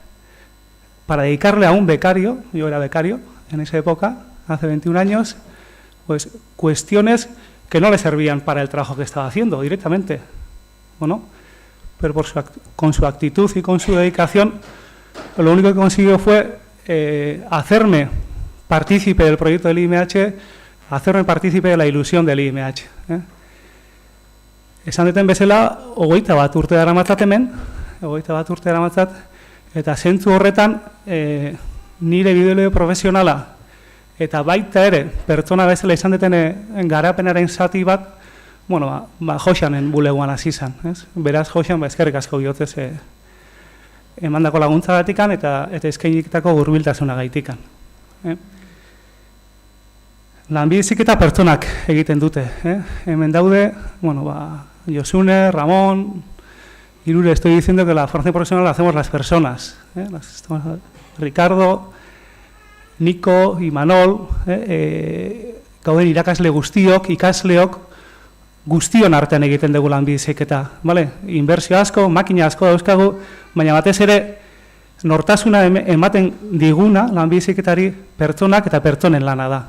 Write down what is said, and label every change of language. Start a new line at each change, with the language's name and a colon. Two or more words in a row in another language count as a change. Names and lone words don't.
Spanish: a un becario, yo era becario en esa época, hace 21 años, pues cuestiones que no le servían para el trabajo que estaba haciendo directamente, ¿no? Pero con su actitud y con su dedicación, lo único que consiguió fue hacerme partícipe del proyecto del IMH, hacerme partícipe de la ilusión del IMH.
Basque: Esan deten bezala, 21 urte daramatzat hemen, eta zentzu horretan nire bideo profesionala eta baita ere pertsona bezala izan deten garapenaren zati bat, Joxanen bulegoan hasi izan. Beraz, Joxan, eskerrik asko bihotzez emandako laguntzagatikan eta eskainitako hurbiltasunagaitikan. Lanbizik eta pertsonak egiten dute. Hemen daude, Josune, Ramón, Irure,
Spanish: estoy diciendo que la formación profesional la hacemos las personas.
Basque: Ricardo, Niko, Imanol, gauden irakasle guztiok, ikasleok, guztion artean egiten dugu lanbizik eta, inbertsio asko, makina asko dauzkagu, baina batez ere, nortasuna ematen diguna lanbiziketari pertsonak eta pertsonen lana da.